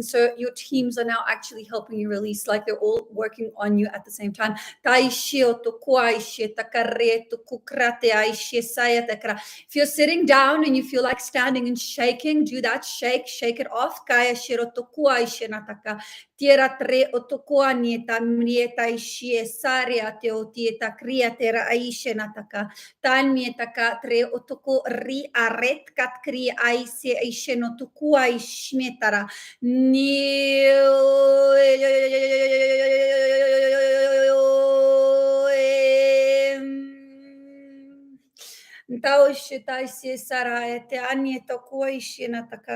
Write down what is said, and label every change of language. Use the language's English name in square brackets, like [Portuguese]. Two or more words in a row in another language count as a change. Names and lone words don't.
[English] So your teams are now actually helping you release, like they're all working on you at the same time. If you're sitting down and you feel like standing and shaking, do that. Shake it off. Tierra tre otokoa nieta mrieta ishie saria te o tieta kria tera aishe nataka. Tan mietaka tre otoko ri aret kat kri aise aishe no tukua ishmetara. Ni Ntao shita isi sara te anie tokua ishe nataka.